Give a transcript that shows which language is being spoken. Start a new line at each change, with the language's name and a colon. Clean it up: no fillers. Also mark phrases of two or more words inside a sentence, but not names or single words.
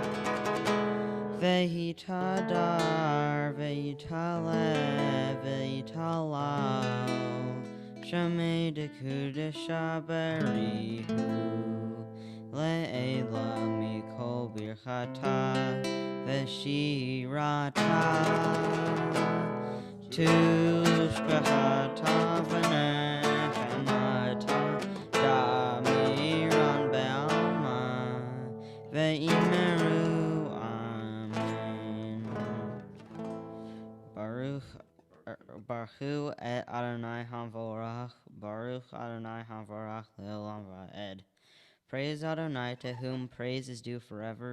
Aramaic: ויתהדר ויתעלה ויתהלל שמה דקדשא בריך הוא לעלא מכל ברכתא ושירתא תשבחתא ונחמתא דאמירן בעלמא ואמרו אמן
Hebrew: ברוך את אדני המברך ברוך אדני המברך לעולם ועד.
English: Praise Adonai, to whom praise is due forever.